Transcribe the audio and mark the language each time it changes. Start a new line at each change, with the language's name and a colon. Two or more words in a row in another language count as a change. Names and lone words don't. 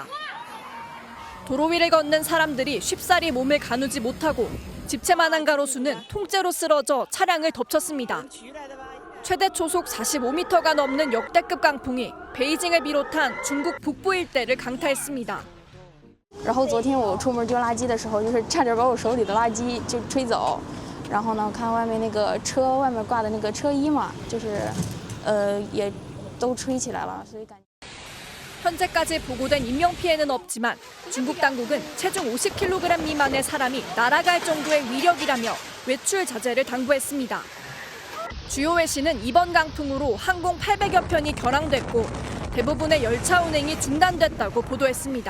Korean: 도로 위를 걷는 사람들이 쉽사리 몸을 가누지 못하고 집채만한 가로수는 통째로 쓰러져 차량을 덮쳤습니다. 최대 초속 45m가 넘는 역대급 강풍이 베이징을 비롯한 중국 북부 일대를 강타했습니다.
Chinese: 然后昨天我出门丢垃圾的时候，就是差点把我手里的垃圾就吹走。然后呢，看外面那个车外面挂的那个车衣嘛，就是也都吹起来了，所以感。
Korean: 현재까지 보고된 인명 피해는 없지만 중국 당국은 체중 50kg 미만의 사람이 날아갈 정도의 위력이라며 외출 자제를 당부했습니다. 주요 외신은 이번 강풍으로 항공 800여 편이 결항됐고 대부분의 열차 운행이 중단됐다고 보도했습니다.